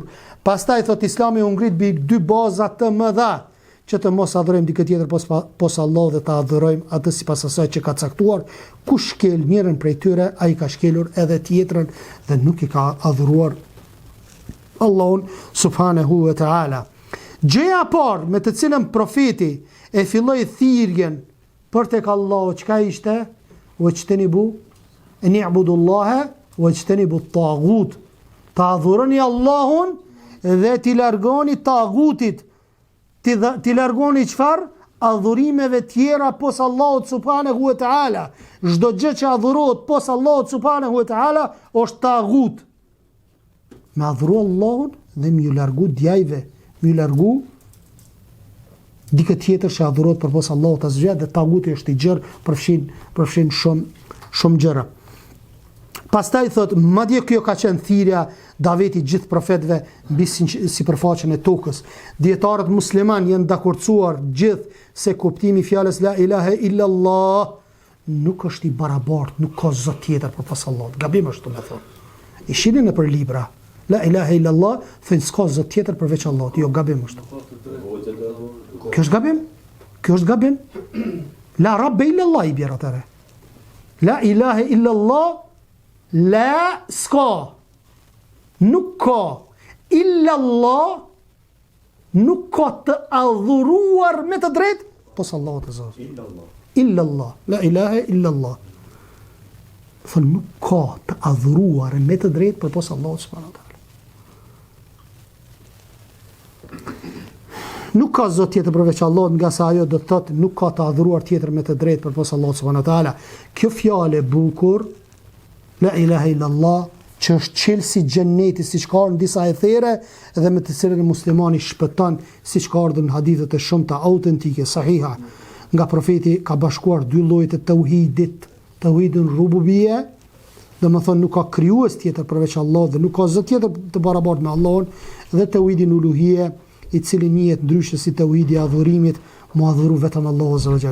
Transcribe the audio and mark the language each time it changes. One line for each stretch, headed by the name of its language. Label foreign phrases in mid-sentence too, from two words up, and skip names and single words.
Albanian: Pastaj thot Islami u ngrit mbi dy baza të mëdha, që të mos adhurojmë dikë tjetër pos Allah dhe të adhurojmë atë sipas asaj që ka caktuar. Kush shkel njërin prej tyre, ai ka shkelur edhe tjetrën dhe nuk i ka adhuruar Allahun
Arabic: سبحانه وتعالى.
Albanian: Gjëja parë me të cilën profeti e filloi thirrjen për tek Allahu, çka ishte?
Arabic: واجتنبوا أن اعبدوا الله واجتنبوا الطاغوت.
Albanian: Ta adhuroni Allahun dhe t'i largoni taghutit. T'i largoni çfarë? Adhurimeve tjera pos Allahut
Arabic: سبحانه وتعالى.
Albanian: Çdo gjë që adhurohet pos Allahut
Arabic: سبحانه وتعالى
Albanian: është taghut. Me adhuru Allahun dhe me ju largu djajve, me ju largu dikë tjetër që adhurohet përpos Allahut azza dhe taguti është i gjerë, përfshin shumë gjëra. Pastaj thot, madje kjo ka qenë thirrja davetit gjithë profetëve mbi sipërfaqen e tokës. Dietarët musliman janë dakordsuar gjithë se kuptimi i fjalës
Arabic: لا إله إلا الله
Albanian: nuk është i barabartë, nuk ka zot tjetër përpos Allahut. Gabim është me thonë. I shihni në për libra.
Arabic: لا إله إلا الله,
Albanian: thënë s'ka zot tjetër përveç Allahut. Jo, gabim është. Kjo është gabim? Kjo është gabim?
Arabic: لا رب إلا الله
Albanian: i bjerë atëre.
Arabic: لا إله إلا الله, la s'ka.
Albanian: Nuk ka.
Arabic: إلا الله,
Albanian: nuk ka të adhuruar me të drejt, pos Allahut e zot.
Arabic: إلا الله لا إله إلا الله.
Albanian: Thënë nuk ka të adhuruar me të drejt për pos Allahut
Arabic: سبحانه وتعالى.
Albanian: Nuk ka zot tjetër përveç Allahut, nga sa ajo do të thotë nuk ka të adhuruar tjetër me të drejtë përpos Allahut
Arabic: سبحانه وتعالى.
Albanian: Kjo fjalë bukur,
Arabic: لا إله إلا الله,
Albanian: që është çelësi i xhennetit, siç ka në disa ethere dhe me të cilën muslimani shpëton, siç ka ardhur në hadithe të shumta autentike, sahiha, nga profeti ka bashkuar dy lloje të tauhidit, tauhidin rububie, dhe më thonë nuk ka krijues tjetër përveç Allahut dhe nuk ka zot tjetër të barabartë me Allahun, dhe tauhidin uluhie, i cili njihet ndryshe si tauhidi i adhurimit, mu adhuru vetëm Allahu
Arabic: عز وجل.